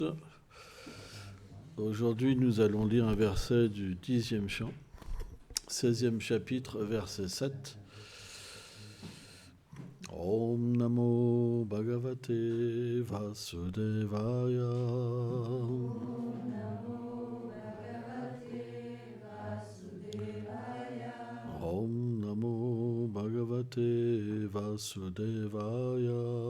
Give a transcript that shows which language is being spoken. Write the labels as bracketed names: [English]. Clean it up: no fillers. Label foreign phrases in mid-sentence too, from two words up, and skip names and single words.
[French] Aujourd'hui, nous allons lire un verset du 10e chant, 16e chapitre, verset 7. [Sanskrit] ॐ नमो भगवते वासुदेवाय. ॐ नमो भगवते वासुदेवाय.